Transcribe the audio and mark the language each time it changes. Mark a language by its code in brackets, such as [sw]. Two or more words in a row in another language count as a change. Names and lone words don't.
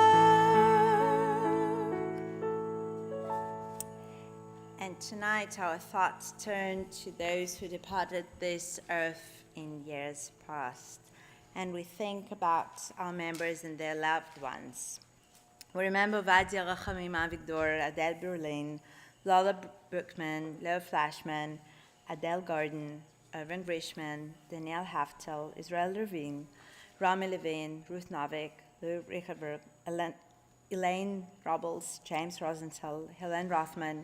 [en] And tonight our thoughts turn to those who departed this earth in years past. And we think about our members and their loved ones. We remember Vadia Rachamim Avigdor, Adele Berlin, Lola Brookman, Leo Flashman, Adele Gordon, Irvin Grishman, Danielle Haftel, Israel Levine, Rami Levine, Ruth Novik, Lou Richardberg, Elaine Robles, James Rosenthal, Helen Rothman,